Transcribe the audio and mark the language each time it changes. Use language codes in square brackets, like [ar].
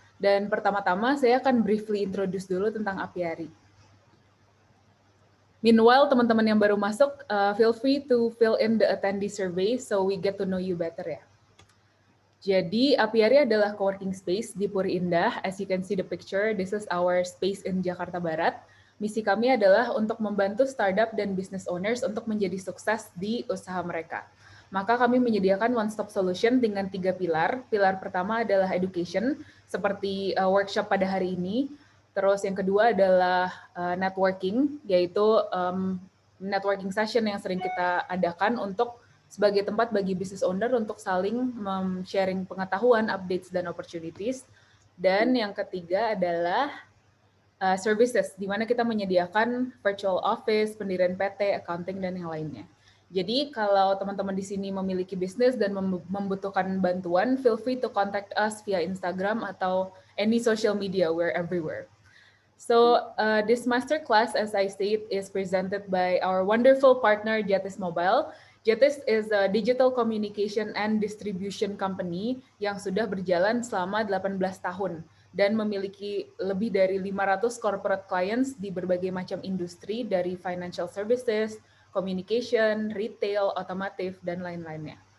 [id] Dan pertama-tama saya akan [en] briefly introduce [id] dulu tentang Apiari. [en] Meanwhile, [id] teman-teman yang baru masuk, [en] feel free to fill in the attendee survey so we get to know you better ya. [id] Jadi, Apiari adalah coworking space di Puri Indah. [en] As you can see the picture, this is our space in Jakarta Barat. [id] Misi kami adalah untuk membantu startup dan business owners untuk menjadi sukses di usaha mereka. Maka kami menyediakan [en] one-stop solution [id] dengan 3 pilar. Pilar pertama adalah education, seperti workshop pada hari ini. Terus yang kedua adalah networking, yaitu networking session yang sering kita adakan untuk sebagai tempat bagi business owner untuk saling sharing pengetahuan, updates, dan opportunities. Dan yang ketiga adalah services, di mana kita menyediakan virtual office, pendirian PT, accounting, dan yang lainnya. Jadi kalau teman-teman di sini memiliki bisnis dan membutuhkan bantuan, [en] feel free to contact us via Instagram [id] atau [en] any social media, we're everywhere. So this masterclass, as I said, is presented by our wonderful partner, Jatis Mobile. Jatis is a digital communication and distribution company [id] yang sudah berjalan selama 18 tahun dan memiliki lebih dari 500 [en] corporate clients [id] di berbagai macam industri dari [en] financial services, [id] communication, retail, otomotif, dan lain-lainnya.